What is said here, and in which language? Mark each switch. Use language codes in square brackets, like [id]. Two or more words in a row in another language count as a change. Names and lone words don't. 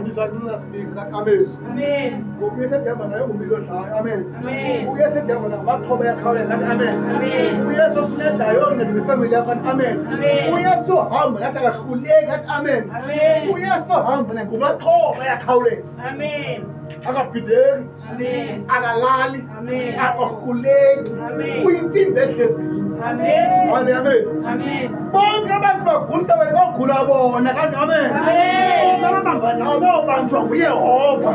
[xh] Andisancinca sibika ngathi amen. Amen. Ngoba uYesu esihamba naye ngumlilo odlayo amen. Amen. uYesu esihamba namaxhoba ayakhawuleza ngathi amen. Amen. uYesu osincedayo onceda nefemeli yakho ngathi amen. Amen. uYesu ohamba nathi akahluleki ngathi amen. Amen. uYesu ohamba ngumaxhoba ayakhawuleza Amen. akabhideli Amen. akalali Amen. akahluleki Amen. uyintsimbi ehlezini. Amen. Amen. Amen. [zu] Bonke abantu bagulisa wena bagula bona kanti amen. Amen. Bonke abahamba nawo bayobanjwa nguYehova.